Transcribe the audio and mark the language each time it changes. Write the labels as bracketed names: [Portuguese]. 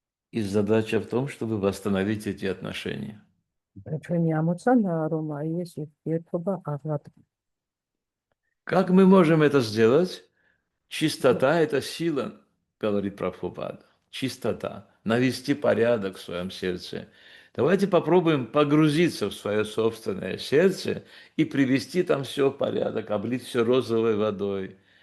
[Russian] И задача в том, чтобы восстановить эти отношения. [Georgian] ჩვენი ამოცანაა რომ აი ეს ურთიერთობა აღლატვას. [Russian] Как мы можем это сделать? Чистота – это сила, говорит Прабхупада. Чистота. Навести порядок в своем сердце. Давайте попробуем погрузиться в свое собственное сердце и привести там все в порядок, облить все розовой водой.